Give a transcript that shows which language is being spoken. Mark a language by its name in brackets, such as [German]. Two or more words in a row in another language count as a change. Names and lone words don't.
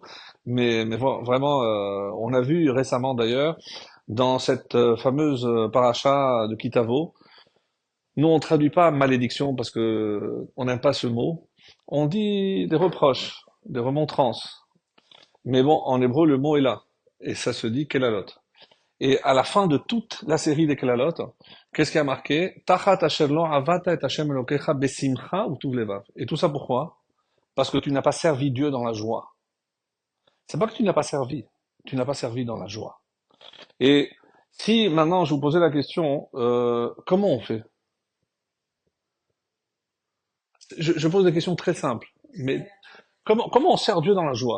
[French] Mais vraiment, on a vu récemment d'ailleurs, dans cette fameuse paracha de Kitavo, nous on traduit pas malédiction parce que on n'aime pas ce mot. On dit des reproches, des remontrances. Mais bon, en hébreu, le mot est là. Et ça se dit kelalot. Et à la fin de toute la série des kelalot, qu'est-ce qui a marqué? [Hebrew] תחת אשר לא עבדת את השם אלהיך בשמחה ובטוב לבב. [French] Et tout ça pourquoi? Parce que tu n'as pas servi Dieu dans la joie. C'est pas que tu n'as pas servi, tu n'as pas servi dans la joie. Et si maintenant je vous posais la question, comment on fait? Je pose des questions très simples, mais comment on sert Dieu dans la joie?